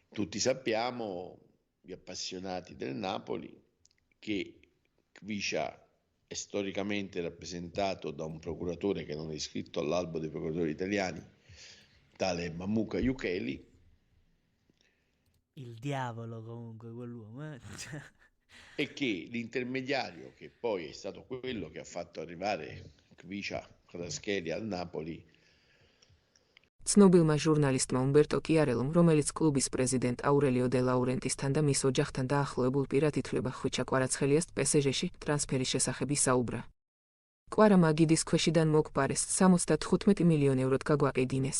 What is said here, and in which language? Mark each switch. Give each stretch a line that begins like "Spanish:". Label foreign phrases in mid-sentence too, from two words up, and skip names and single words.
Italian: Tutti sappiamo, gli appassionati del Napoli, che Kvisha è storicamente rappresentato da un procuratore che non è iscritto all'albo dei procuratori italiani, tale Mamuka Yukeli. Il diavolo comunque quell'uomo. E che l'intermediario, che poi è stato quello che ha fatto arrivare Kvisha Kvaratskhelia al Napoli,
Georgian: ცნობილმა ჟურნალისტმა უმბერტო კიარელომ, რომელიც კლუბის პრეზიდენტ აურელიო დე ლაურენტისთან და მის ოჯახთან დაახლოებულ პირად ითვლება, ხვიჩა კვარაცხელიას პესეჟეში ტრანსფერის შესახებ ისაუბრა. კვარა მაგიდის ქვეშიდან მოგპარეს 75 მილიონი ევროდ გაგვაყიდინეს.